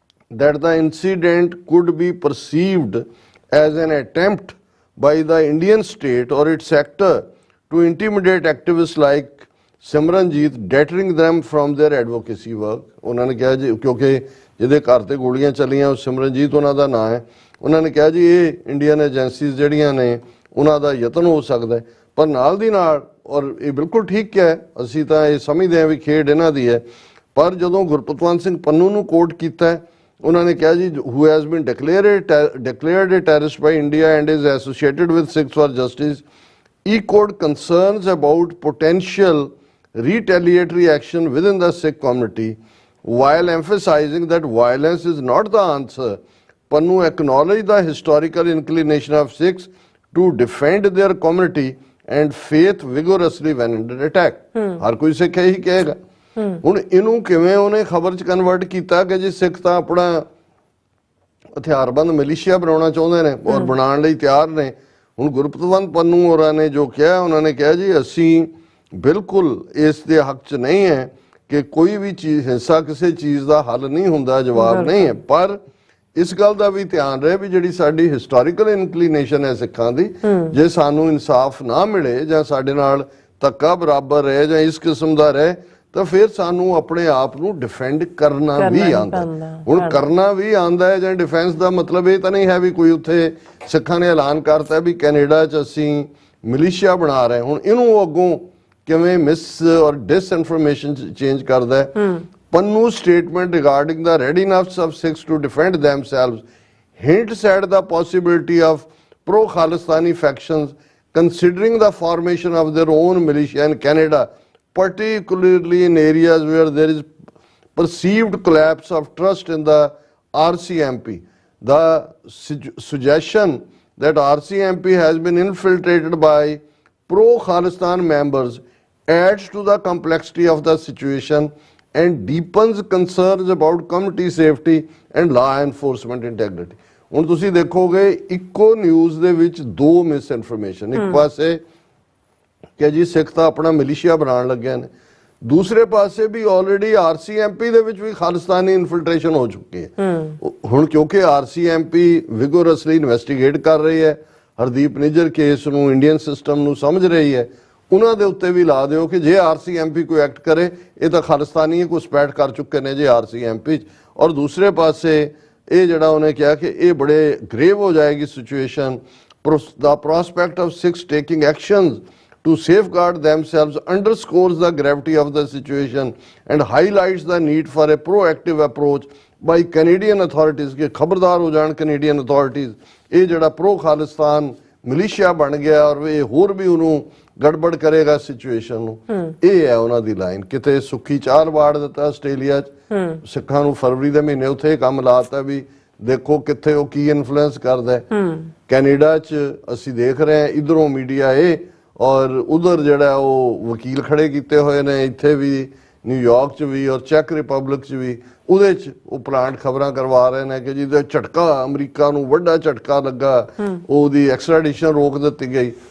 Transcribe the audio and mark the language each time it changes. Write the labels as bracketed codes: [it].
[en] that the incident could be perceived as an attempt by the Indian state or its actor to intimidate activists like Simranjeet, deterring them from their advocacy work. [pa] ਉਹਨਾਂ ਨੇ ਕਿਹਾ ਜੀ ਕਿਉਂਕਿ ਜਿਹਦੇ ਘਰ ਤੇ ਗੋਲੀਆਂ ਚੱਲੀਆਂ ਉਹ ਸਿਮਰਨਜੀਤ ਉਹਨਾਂ ਦਾ ਨਾਂ ਹੈ, ਉਹਨਾਂ ਨੇ ਕਿਹਾ ਜੀ ਇਹ ਇੰਡੀਅਨ ਏਜੰਸੀਜ਼ ਜਿਹੜੀਆਂ ਨੇ ਉਹਨਾਂ ਦਾ ਯਤਨ ਹੋ ਸਕਦਾ ਹੈ। ਪਰ ਨਾਲ ਦੀ ਨਾਲ, ਔਰ ਇਹ ਬਿਲਕੁਲ ਠੀਕ ਹੈ, ਅਸੀਂ ਤਾਂ ਇਹ ਸਮਝਦੇ ਹਾਂ ਵੀ ਖੇਡ ਇਹਨਾਂ ਦੀ ਹੈ, ਪਰ ਜਦੋਂ ਗੁਰਪਤਵੰਤ ਸਿੰਘ ਪੰਨੂ ਨੂੰ ਕੋਟ ਕੀਤਾ, ਉਹਨਾਂ ਨੇ ਕਿਹਾ ਜੀ [en] who has been declared a terrorist by India and is associated with Sikhs for Justice echoed concerns about potential retaliatory action within the Sikh community while emphasizing that violence is not the answer. Pannu acknowledged the historical inclination of Sikhs to defend their community and faith vigorously when under attack. [pa] ਹਰ ਕੋਈ ਸਿੱਖ ਇਹੀ ਕਹੇਗਾ। ਹੁਣ ਇਹਨੂੰ ਕਿਵੇਂ ਉਹਨੇ ਖਬਰ 'ਚ convert ਕੀਤਾ ਕਿ ਜੀ ਸਿੱਖ ਤਾਂ ਆਪਣਾ ਹਥਿਆਰਬੰਦ ਮਿਲੀਸ਼ੀਆ ਬਣਾਉਣਾ ਚਾਹੁੰਦੇ ਨੇ ਔਰ ਬਣਾਉਣ ਲਈ ਤਿਆਰ ਨੇ। ਹੁਣ ਗੁਰਪਤਵੰਤ ਪੰਨੂ ਹੋਰਾਂ ਨੇ ਜੋ ਕਿਹਾ, ਉਹਨਾਂ ਨੇ ਕਿਹਾ ਜੀ ਅਸੀਂ ਬਿਲਕੁਲ ਇਸ ਦੇ ਹੱਕ 'ਚ ਨਹੀਂ ਹੈ ਕਿ ਕੋਈ ਵੀ ਚੀਜ਼, ਹਿੰਸਾ ਕਿਸੇ ਚੀਜ਼ ਦਾ ਹੱਲ ਨਹੀਂ ਹੁੰਦਾ, ਜਵਾਬ ਨਹੀਂ ਹੈ। ਪਰ ਇਸ ਗੱਲ ਦਾ ਵੀ ਧਿਆਨ ਰਹੇ ਵੀ ਜਿਹੜੀ ਸਾਡੀ ਹਿਸਟੋਰੀਕਲ ਇਨਕਲੀਨੇਸ਼ਨ ਹੈ ਸਿੱਖਾਂ ਦੀ, ਜੇ ਸਾਨੂੰ ਇਨਸਾਫ ਨਾ ਮਿਲੇ ਜਾਂ ਸਾਡੇ ਨਾਲ ਧੱਕਾ ਬਰਾਬਰ ਰਹੇ ਜਾਂ ਇਸ ਕਿਸਮ ਦਾ ਰਹੇ, ਤਾਂ ਫਿਰ ਸਾਨੂੰ ਆਪਣੇ ਆਪ ਨੂੰ ਡਿਫੈਂਡ ਕਰਨਾ ਵੀ ਆਉਂਦਾ। ਹੁਣ ਕਰਨਾ ਵੀ ਆਉਂਦਾ ਹੈ ਜਾਂ ਡਿਫੈਂਸ ਦਾ ਮਤਲਬ ਇਹ ਤਾਂ ਨਹੀਂ ਹੈ ਵੀ ਕੋਈ ਉੱਥੇ ਸਿੱਖਾਂ ਨੇ ਐਲਾਨ ਕਰਤਾ ਵੀ ਕੈਨੇਡਾ 'ਚ ਅਸੀਂ ਮਿਲੀਸ਼ੀਆ ਬਣਾ ਰਹੇ। ਹੁਣ ਇਹਨੂੰ ਅੱਗੋਂ ਕਿਵੇਂ ਮਿਸ ਔਰ ਡਿਸਇਨਫੋਰਮੇਸ਼ਨ ਚੇਂਜ ਕਰਦਾ ਹੈ। [en] Pannu's statement regarding the readiness of Sikhs to defend themselves hints at the possibility of pro-Khalistani factions considering the formation of their own militia in Canada, particularly in areas where there is perceived collapse of trust in the RCMP. The suggestion that RCMP has been infiltrated by pro-Khalistan members adds to the complexity of the situation and deepens concerns about community safety and law enforcement integrity. [pa] ਹੁਣ ਤੁਸੀਂ ਦੇਖੋਗੇ ਇੱਕੋ news ਦੇ ਵਿੱਚ ਦੋ miss information, ਇੱਕ ਪਾਸੇ ਕਿ ਜੀ ਸਿੱਖ ਤਾਂ ਆਪਣਾ ਮਿਲੀਸ਼ੀਆ ਬਣਾਉਣ ਲੱਗਿਆ ਨੇ, ਦੂਸਰੇ ਪਾਸੇ ਵੀ ਆਲਰੇਡੀ RCMP ਦੇ ਵਿੱਚ ਵੀ ਖਾਲਿਸਤਾਨੀ ਇਨਫਿਲਟ੍ਰੇਸ਼ਨ ਹੋ ਚੁੱਕੀ ਹੈ। ਹੁਣ ਕਿਉਂਕਿ RCMP ਵਿਗੋਰਸਲੀ ਇਨਵੈਸਟੀਗੇਟ ਕਰ ਰਹੀ ਹੈ, ਹਰਦੀਪ ਨਿੱਜਰ ਕੇਸ ਨੂੰ, ਇੰਡੀਅਨ ਸਿਸਟਮ ਨੂੰ ਸਮਝ ਰਹੀ ਹੈ, ਉਹਨਾਂ ਦੇ ਉੱਤੇ ਵੀ ਲਾ ਦਿਓ ਕਿ ਜੇ RCMP ਕੋਈ ਐਕਟ ਕਰੇ ਇਹ ਤਾਂ ਖਾਲਿਸਤਾਨੀ ਘੁਸਪੈਠ ਕਰ ਚੁੱਕੇ ਨੇ ਜੇ RCMP 'ਚ। ਔਰ ਦੂਸਰੇ ਪਾਸੇ ਇਹ ਜਿਹੜਾ ਉਹਨੇ ਕਿਹਾ ਕਿ ਇਹ ਬੜੇ ਗ੍ਰੇਵ ਹੋ ਜਾਏਗੀ situation, [en] the prospect of Sikhs taking actions to safeguard themselves underscores the gravity of the situation and highlights the need for a proactive approach by Canadian authorities [pa] ਕਿ ਖਬਰਦਾਰ ਹੋ ਜਾਣ [en] Canadian authorities। [pa] ਇਹ ਜਿਹੜਾ ਪ੍ਰੋ ਖਾਲਿਸਤਾਨ ਮਿਲੀਸ਼ੀਆ ਬਣ ਗਿਆ ਔਰ ਇਹ ਹੋਰ ਵੀ ਉਹਨੂੰ ਗੜਬੜ ਕਰੇਗਾ ਸਿਚੁਏਸ਼ਨ ਨੂੰ। ਇਹ ਹੈ ਉਹਨਾਂ ਦੀ ਲਾਈਨ। ਕਿਤੇ ਸੁੱਖੀ ਚਾਰ ਵਾੜ ਦਿੱਤਾ ਆਸਟ੍ਰੇਲੀਆ 'ਚ, ਸਿੱਖਾਂ ਨੂੰ ਫਰਵਰੀ ਦੇ ਮਹੀਨੇ ਉੱਥੇ ਕੰਮ ਲਾਤਾ ਵੀ ਦੇਖੋ ਕਿੱਥੇ ਉਹ ਕੀ ਇਨਫਲੂਐਂਸ ਕਰਦਾ ਹੈ। ਕੈਨੇਡਾ 'ਚ ਅਸੀਂ ਦੇਖ ਰਹੇ ਹਾਂ ਇਧਰੋਂ ਮੀਡੀਆ ਇਹ ਔਰ ਉਧਰ ਜਿਹੜਾ ਉਹ ਵਕੀਲ ਖੜੇ ਕੀਤੇ ਹੋਏ ਨੇ, ਇੱਥੇ ਵੀ ਨਿਊਯਾਰਕ 'ਚ ਵੀ ਔਰ ਚੈਕ ਰਿਪਬਲਿਕ 'ਚ ਵੀ, ਉਹਦੇ 'ਚ ਉਹ ਪਲਾਂਟ ਖਬਰਾਂ ਕਰਵਾ ਰਹੇ ਨੇ ਕਿ ਜਿਹਦੇ ਝਟਕਾ ਅਮਰੀਕਾ ਨੂੰ ਵੱਡਾ ਝਟਕਾ ਲੱਗਾ, ਉਹਦੀ ਐਕਸਟ੍ਰੈਡੀਸ਼ਨ ਰੋਕ ਦਿੱਤੀ ਗਈ।